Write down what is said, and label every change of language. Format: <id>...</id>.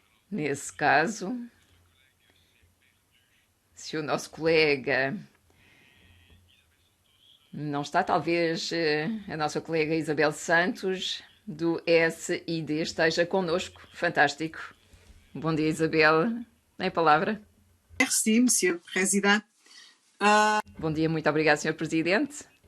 <pt>Nesse caso, se o nosso colega não está, talvez a nossa colega Isabel Santos, do SID, esteja connosco. Fantástico. Bom dia, Isabel. Em palavra.</pt> <fr>Merci, Monsieur le Président.</fr> <pt>Bom dia, muito obrigado, Sr. Presidente.</pt>